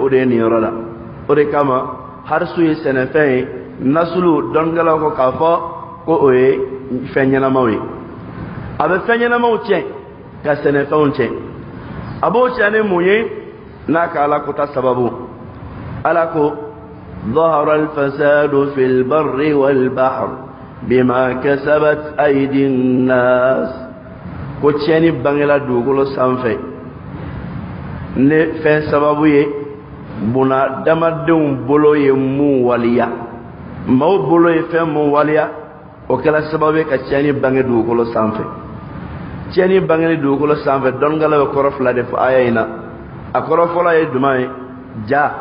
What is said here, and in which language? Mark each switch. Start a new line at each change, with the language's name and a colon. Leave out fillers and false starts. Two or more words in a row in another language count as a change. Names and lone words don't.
Bambara: de ye nin yɔrɔ la o de kama harisu ye sɛnɛfɛn ye nasulu dɔnkɛlaw ko k'a fɔ ko o ye fɛn ɲɛnamaw ye a bɛ fɛn ɲɛnamaw tiɲɛ ka sɛnɛfɛnw tiɲɛ a b'o tiɲɛ ni mun ye n'a ka alakota sababu ala ko
Arabic: ظهر الفساد في البر والبحر بما كسبت أيدي الناس
Bambara: ko tiɲɛni bangela dugukolo sanfɛ ne fɛn sababu ye buna damadenw bolo ye mun waliya maaw bolo ye fɛn mun waliya o kɛra sababu ye ka tiɲɛni bange dugukolo sanfɛ tiɲɛni bangeli dugukolo sanfɛ dɔnnigala bɛ kɔrɔ fila de fɔ aya in na a kɔrɔ fɔlɔ ye jumɛn ye ja